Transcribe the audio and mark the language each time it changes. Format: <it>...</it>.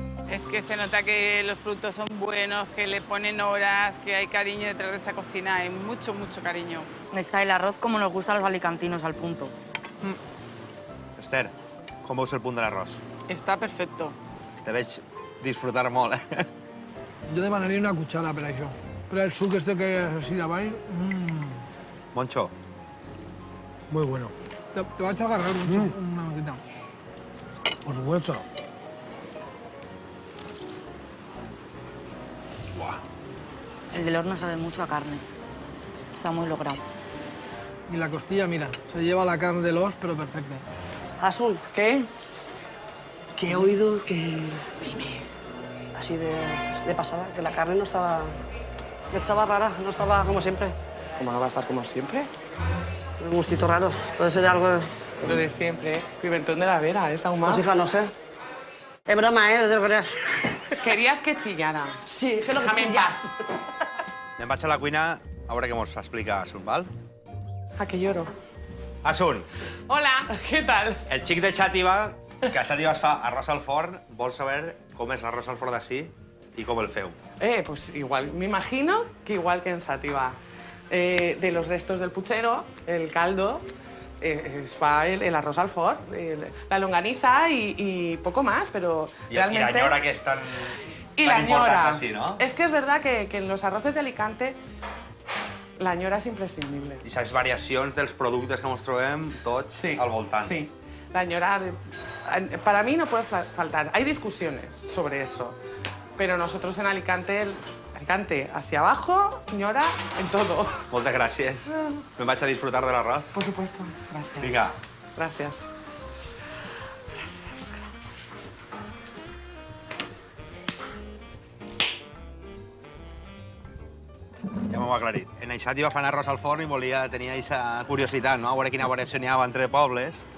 <es>Es que se nota que los productos son buenos, que le ponen horas, que hay cariño detrás de esa cocina, hay mucho, mucho cariño. Está el arroz como nos gusta a los alicantinos, al punto.</es> <ca>Esther, com veus el punt de l'arròs?</ca> <es>Está perfecto.</es> <ca>Te veig disfrutar molt, eh? Jo demanaria una cuchara per això. Però el suc este que és així davall... Moncho.</ca> <es>Muy bueno. Te vaig a agarrar una notita. Por supuesto. El del horno sabe mucho a carne. Está muy logrado. Y la costilla, mira, se lleva la carne del os, pero perfecta. Asun, ¿Qué? que he oído que... Dime. Así de pasada, que la carne no estaba... que estaba rara, no estaba como siempre. ¿Cómo no va a estar como siempre? Un gustito raro. Puede ser algo de... Lo de siempre, ¿eh? Pimentón de la Vera, es ahumado. Pues hija, no sé. Es broma, ¿eh? No te lo creas. Querías que chillara. Sí, que lo que Déjame en chillas. paz.</es> <ca>Me'n vaig a la cuina a veure què mos explica Asun, val?</ca> <es>¿A que lloro? Asun, Hola, ¿qué tal?</es> <ca>el xic de Xàtiva, que a Xàtiva es fa arròs al forn, vol saber com és l'arròs al forn d'ací i com el feu.</ca> <es>Pues igual, me imagino que igual que en Sativa. De los restos del puchero, el caldo,</es> <ca>es fa</ca> <es>el arroz al forn, la longaniza y poco más, pero realmente...</es> <ca>I la ñora que és tan...</ca> <es>Y la ñora. Así, ¿no? Es que es verdad que en los arroces de Alicante la ñora es imprescindible.</es> <ca>I les variacions dels productes que ens trobem tots al voltant.</ca> <es>Sí, la ñora para mí no puede faltar. Hay discusiones sobre eso, pero nosotros en Alicante, Alicante hacia abajo, ñora en todo.</es> <ca>Moltes gràcies. Me'n vaig a disfrutar de l'arròs.</ca> <es>Por supuesto, gracias.</es> <ca>Vinga.</ca> <es>Gracias.</es> <ca>Ja m'ho ha aclarit. En Xàtiva fan arròs al forn i volia tenir aquesta curiositat, no? A veure quina variació n'hi havia entre pobles.</ca>